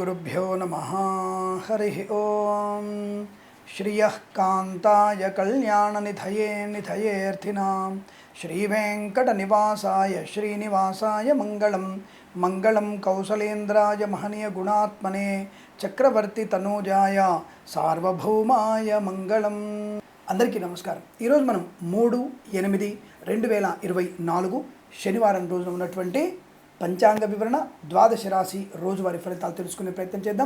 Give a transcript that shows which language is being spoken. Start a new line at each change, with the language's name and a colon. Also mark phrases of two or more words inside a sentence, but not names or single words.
Sanskrit: श्रीगुरुभ्यो नमः। हरिः ओम। श्रियः कान्ताय कल्याणनिधये निधयेऽर्थिनां श्रीवेङ्कटनिवासाय श्रीनिवासाय मङ्गलं मङ्गलं कौसलेन्द्राय महनीयगुणात्मने చక్రవర్తి తనూజాయ సార్వభౌమాయ మంగళం.
Telugu: అందరికీ నమస్కారం. ఈరోజు మనం 3/8/2024 శనివారం రోజున ఉన్నటువంటి పంచాంగ వివరణ ద్వాదశ రాశి రోజువారి ఫలితాలు తెలుసుకునే ప్రయత్నం చేద్దాం.